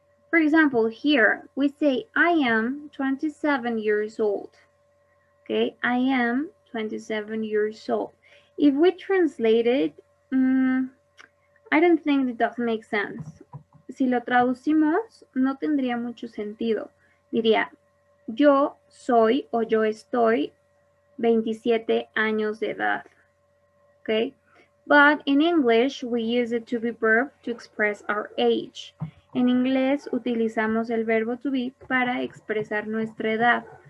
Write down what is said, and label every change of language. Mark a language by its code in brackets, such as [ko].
[en] For example, here we say, I am 27 years old. Okay, I am 27 years old. If we translate it, I don't think it does make sense. [es] Si lo traducimos, no tendría mucho sentido. Diría, yo soy o yo estoy 27 años de edad. Okay? [en] But in English, we use it to be verb to express our age. [es] En inglés utilizamos el verbo to be para expresar nuestra edad.